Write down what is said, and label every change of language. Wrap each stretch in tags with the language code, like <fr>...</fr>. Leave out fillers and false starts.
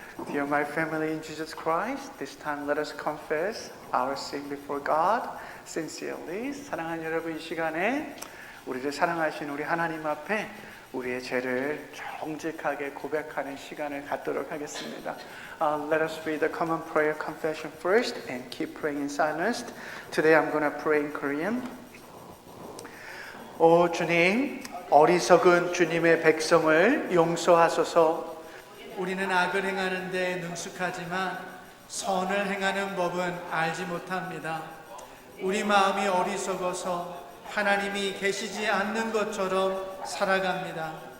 <en>Dear my family in Jesus Christ, this time let us confess our sin before God sincerely.</en> <ko>사랑하는 여러분, 이 시간에 우리를 사랑하신 우리 하나님 앞에 우리의 죄를 정직하게 고백하는 시간을 갖도록 하겠습니다.</ko> <en>Let us read the common prayer confession first and keep praying in silence. Today I'm going to pray in Korean.</en> <ko>오 주님, 어리석은 주님의 백성을 용서하소서. 우리는 악을 행하는 데 능숙하지만 선을 행하는 법은 알지 못합니다. 우리 마음이 어리석어서 하나님이 계시지 않는 것처럼 살아갑니다.</ko>